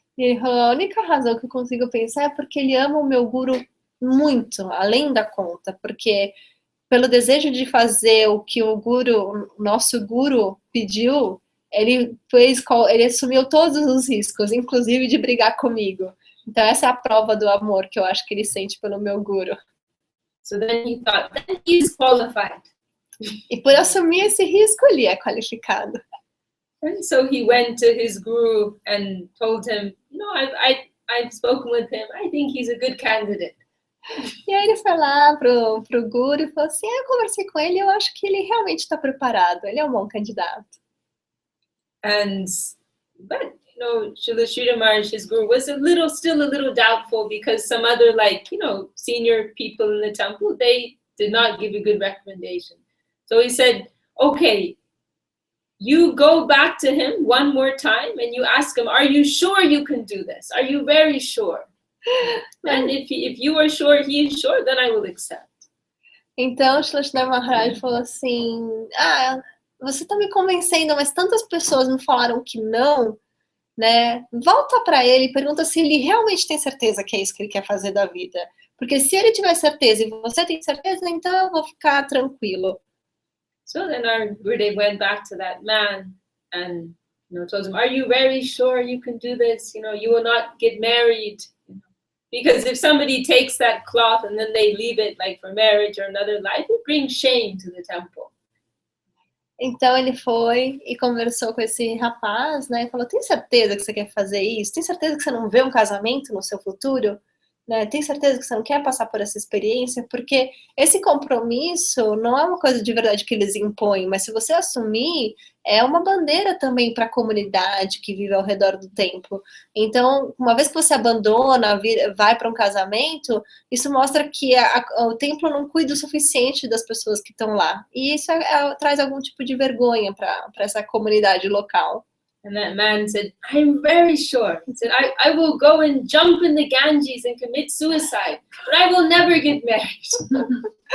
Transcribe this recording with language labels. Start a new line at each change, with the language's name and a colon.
Portuguese: E ele falou, a única razão que eu consigo pensar é porque ele ama o meu Guru muito, além da conta. Porque pelo desejo de fazer o que o nosso Guru pediu, ele assumiu todos os riscos, inclusive de brigar comigo. Então essa é a prova do amor que eu acho que ele sente pelo meu Guru.
English: So then he thought, then he's qualified.
Portuguese: E por assumir esse risco, ele é qualificado.
English: And so he went to his guru and told him, I've spoken with him. I think he's a good candidate.
Portuguese: E aí ele foi lá pro guru e falou assim, eu conversei com ele, eu acho que ele realmente está preparado, ele é um bom candidato.
English: But Srila Sridhar Maharaj, his guru, was still a little doubtful because some other senior people in the temple, they did not give a good recommendation. So he said, okay, you go back to him one more time and you ask him, are you sure you can do this? Are you very sure? And if you are sure, he is sure, then I will accept.
Portuguese: Então, Srila Maharaj falou assim, você está me convencendo, mas tantas pessoas me falaram que não, né? Volta para ele e pergunta se ele realmente tem certeza que é isso que ele quer fazer da vida. Porque se ele tiver certeza e você tem certeza, então eu vou ficar tranquilo.
English: So then our Gurudev went back to that man and told him, are you very sure you can do this? You will not get married. Because if somebody takes that cloth and then they leave it for marriage or another life, it brings shame to the temple.
Portuguese: Então ele foi e conversou com esse rapaz, né? E falou, tem certeza que você quer fazer isso? Tem certeza que você não vê um casamento no seu futuro? Né? Tem certeza que você não quer passar por essa experiência? Porque esse compromisso não é uma coisa de verdade que eles impõem, mas se você assumir, é uma bandeira também para a comunidade que vive ao redor do templo. Então, uma vez que você abandona, vai para um casamento, isso mostra que o templo não cuida o suficiente das pessoas que estão lá. E isso traz algum tipo de vergonha para essa comunidade local.
English: And that man said, I'm very sure. He said, I will go and jump in the Ganges and commit suicide, but I will never get married.